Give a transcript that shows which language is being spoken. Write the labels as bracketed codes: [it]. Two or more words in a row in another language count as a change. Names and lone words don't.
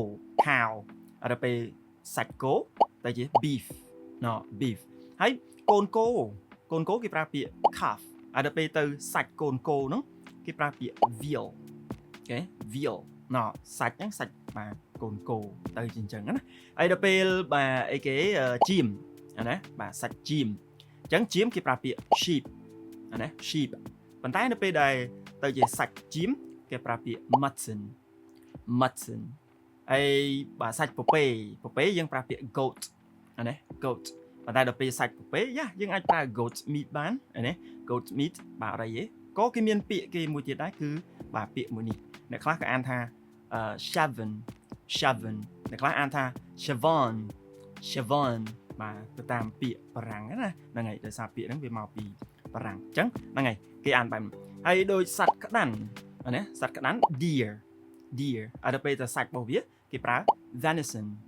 [km] cow ដល់ពេលសាច់គោទៅជា [en] beef beef [km] ហើយកូនគោគេប្រើពាក្យ calf ហើយដល់ពេលទៅសាច់កូនគោហ្នឹងគេប្រើពាក្យ veal អូខេ veal សាច់ហ្នឹងសាច់បាទកូនគោទៅជាអញ្ចឹងណាហើយដល់ពេលបាទអីគេចៀមណាបាទសាច់ចៀមអញ្ចឹងចៀមគេប្រើពាក្យ sheep ណា sheep ប៉ុន្តែនៅពេលដែលទៅជាសាច់ចៀមគេប្រើពាក្យ mutton ហើយបាទសាច់ពពែយើងប្រើពាក្យ goat ណា goat ប៉ុន្តែដល់ពេលសាច់ពពែយើងអាចប្រើ [en] goat meat [km] បានណា goat meat បាទអីទេក៏គេមានពាក្យគេមួយទៀតដែរគឺបាទពាក្យមួយនេះអ្នកខ្លះក៏អានថា shaven អ្នកខ្លះអានថា chavon បាទទៅតាមពាក្យបារាំងណាហ្នឹងហើយដោយសារពាក្យហ្នឹងវាមកពីបារាំងអញ្ចឹងហ្នឹងហើយគេអានបែបហើយដូចសត្វក្តាន់ណាសត្វក្តាន់ deer ហើយដល់ពេលទៅសាច់របស់វាគេប្រើ venison